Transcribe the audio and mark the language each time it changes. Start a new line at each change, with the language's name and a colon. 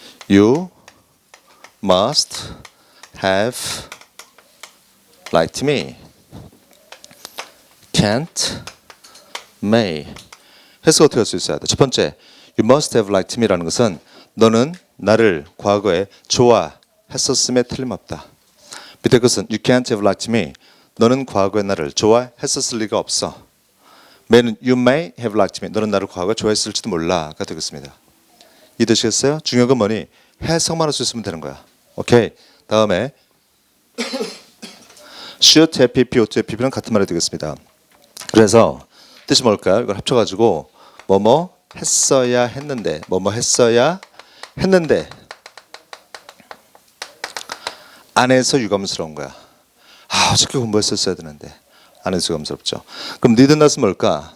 English: You must have liked me. can't, may.
Korean: 해석 어떻게 할 수 있어야 돼? 첫 번째,
English: you must have liked me
Korean: 라는 것은 너는 나를 과거에 좋아했었음에 틀림없다.
English: 밑에 것은 you can't have liked me.
Korean: 너는 과거에 나를 좋아했었을 리가 없어.
English: may는 you may have liked me.
Korean: 너는 나를 과거에 좋아했을지도 몰라가 되겠습니다. 이해되시겠어요? 중요한 건 뭐니? 해석만 할 수 있으면 되는 거야. 오케이. 다음에
English: should have pp, ought to have pp
Korean: 는 같은 말이 되겠습니다. 그래서 뜻이 뭘까요? 이걸 합쳐가지고 뭐뭐 했어야 했는데, 뭐뭐 했어야 했는데 안에서 유감스러운 거야. 어저께 공부했었어야 되는데 안에서 유감스럽죠. 그럼 need not은 뭘까?